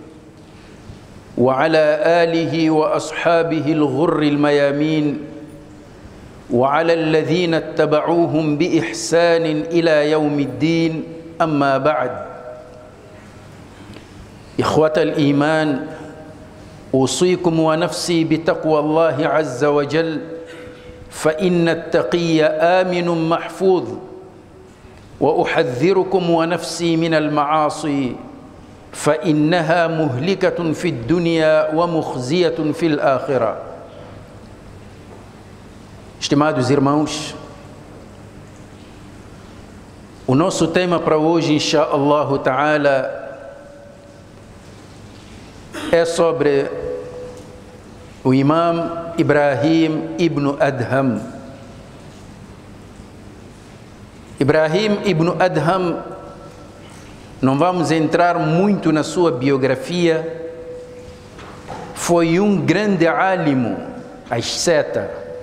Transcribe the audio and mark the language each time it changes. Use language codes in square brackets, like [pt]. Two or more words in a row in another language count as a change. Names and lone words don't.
[ar] وعلى آله وأصحابه الغر الميامين وعلى الذين اتبعوهم بإحسان إلى يوم الدين أما بعد إخوة الإيمان أوصيكم ونفسي بتقوى الله عز وجل فإن التقي آمن محفوظ وأحذركم ونفسي من المعاصي فإنها مهلكة في الدنيا ومخزية في الآخرة. [pt] Estimados irmãos, o nosso tema para hoje, [ar] إن شاء الله تعالى, [pt] é sobre o Imam Ibrahim ibn Adham. Ibrahim ibn Adham, não vamos entrar muito na sua biografia, foi um grande álimo, asceta.